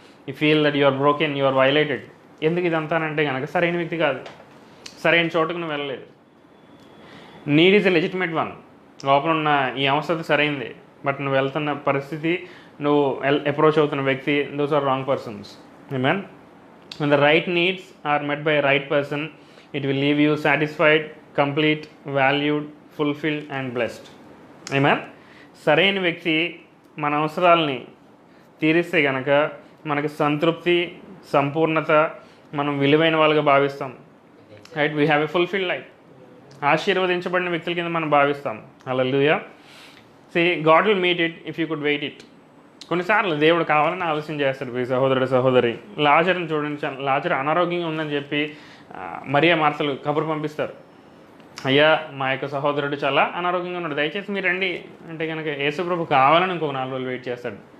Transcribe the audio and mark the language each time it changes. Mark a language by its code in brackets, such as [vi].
[en] You feel that you are broken, you are violated. [te] ఎందుకు ఇదంతానంటే కనుక సరైన వ్యక్తి కాదు, సరైన చోటుకు నువ్వు వెళ్ళలేదు. [en] Need is a legitimate one. [te] లోపల ఉన్న ఈ అవసరత సరైంది, బట్ నువ్వు వెళ్తున్న పరిస్థితి, నువ్వు అప్రోచ్ అవుతున్న వ్యక్తి, [en] Those are wrong persons. [te] Amen. [en] When the right needs are met by a right person, it will leave you satisfied, complete, valued, fulfilled and blessed. Amen. [te] సరైన వ్యక్తి మన అవసరాలని తీరిస్తే కనుక మనకి సంతృప్తి, సంపూర్ణత, మనం విలువైన వాళ్ళుగా భావిస్తాం, right? [en] We have a fulfilled life. [te] ఆశీర్వదించబడిన వ్యక్తుల కింద మనం భావిస్తాం. హల్లెలూయా. [en] See, God will meet it if you could wait it. [te] కొన్నిసార్లు దేవుడు కావాలని ఆలోచన చేస్తాడు. ఈ సహోదరుడు సహోదరి, లాజరుని చూడండి, లాజరు అనారోగ్యంగా ఉందని చెప్పి మరియా మార్తలు కబురు పంపిస్తారు. అయ్యా, మా యొక్క సహోదరుడు చాలా అనారోగ్యంగా ఉన్నాడు, దయచేసి మీరు రండి అంటే కనుక యేసుప్రభు కావాలని ఇంకొక 4 రోజులు వెయిట్ చేస్తాడు.